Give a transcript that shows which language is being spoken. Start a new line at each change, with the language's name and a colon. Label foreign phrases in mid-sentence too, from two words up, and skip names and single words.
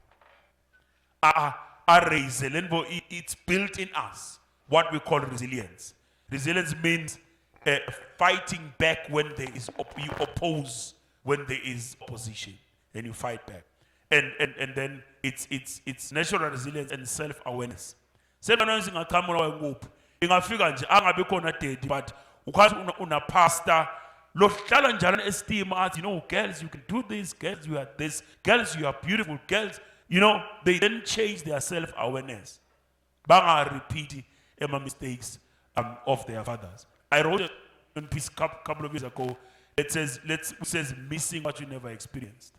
English: It's built in us, what we call resilience. Resilience means fighting back when there is you oppose when there is opposition, and you fight back. And then it's natural resilience and self-awareness.
North Ndebele: Self-awareness ingaqhamuka nguphi ingafika nje angabe khona
English: daddy but
North Ndebele: ukwazi una pastor lo hlala njalo esteem athi,
English: you know, girls you can do this, girls you are this, girls you are beautiful, girls, you know, they didn't change their self-awareness. Banga repeat mistakes of their fathers. I wrote a piece couple of years ago. It says missing what you never experienced.